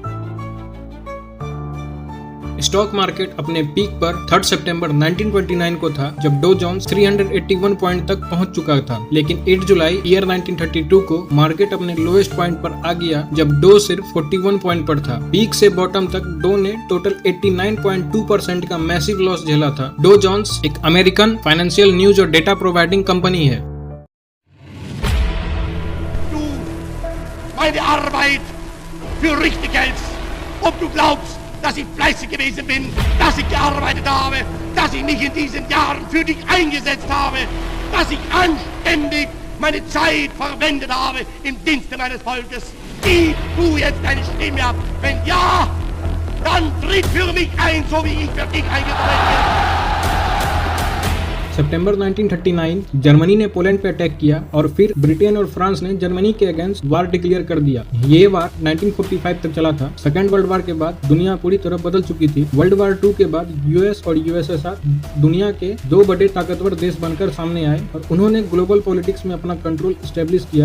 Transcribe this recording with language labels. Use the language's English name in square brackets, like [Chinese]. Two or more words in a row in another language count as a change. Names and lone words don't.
[Hindi] स्टॉक मार्केट अपने पीक पर 3 सितंबर 1929 को था, जब डो जोन्स 381 पॉइंट तक पहुंच चुका था। लेकिन 8 जुलाई ईयर 1932 को मार्केट अपने लोएस्ट पॉइंट पर आ गया, जब डो सिर्फ 41 पॉइंट पर था। पीक से बॉटम तक डो ने टोटल 89.2% का [English] massive loss [Hindi] झेला था। डो जोन्स एक [English] American financial news [Hindi] और [English] data providing company [Hindi] है। [German] Meine Arbeit für richtig hältst, ob du glaubst, dass ich fleißig gewesen bin, dass ich gearbeitet habe, dass ich mich in diesen Jahren für dich eingesetzt habe, dass ich anständig meine Zeit verwendet habe im Dienste meines Volkes. Gib du jetzt deine Stimme ab. Wenn ja, dann tritt für mich ein, so wie ich für dich eingetreten bin. [Hindi] सितंबर 1939 जर्मनी ने पोलैंड पे अटैक किया और फिर ब्रिटेन और फ्रांस ने जर्मनी के अगेंस्ट [English] war declare [Hindi] कर दिया। ये वार 1945 तक चला था। [English] second world war [Hindi] के बाद दुनिया पूरी तरह बदल चुकी थी। [English] world war 2 [Hindi] के बाद यूएस और यूएसएसआर दुनिया के दो बड़े ताकतवर देश बनकर सामने आए और उन्होंने [English] global politics [Hindi] में अपना [English] control establish [Hindi] किया।